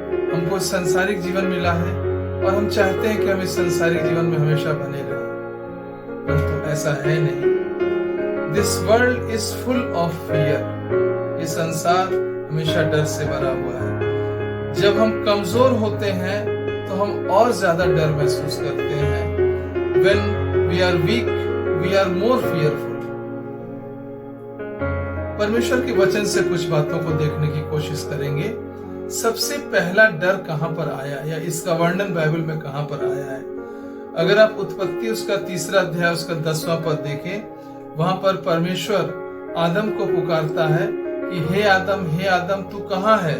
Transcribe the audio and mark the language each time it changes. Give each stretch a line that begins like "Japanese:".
Hindi: हमको संसारिक जीवन मिला है और हम चाहते हैं कि हम इस संसारिक जीवन में हमेशा बने रहें, परंतु ऐसा है नहीं।
English: This world is full of fear.
Hindi: ये संसार हमेशा डर से भरा हुआ है। जब हम कमजोर होते हैं तो हम और ज्यादा डर महसूस करते हैं।
English: When we are weak, we are more fearful।
Hindi: परमेश्वर के वचन से कुछ बातों को देखने की कोशिश करेंगे। सबसे पहला डर कहां पर आया, या इसका वर्णन बाइबल में कहां पर आया है? अगर आप उत्पत्ति उसका 3 अध्याय उसका 10वां पद देखें, वहां पर परमेश्वर आदम को पुकारता है कि हे आदम तू कहां है?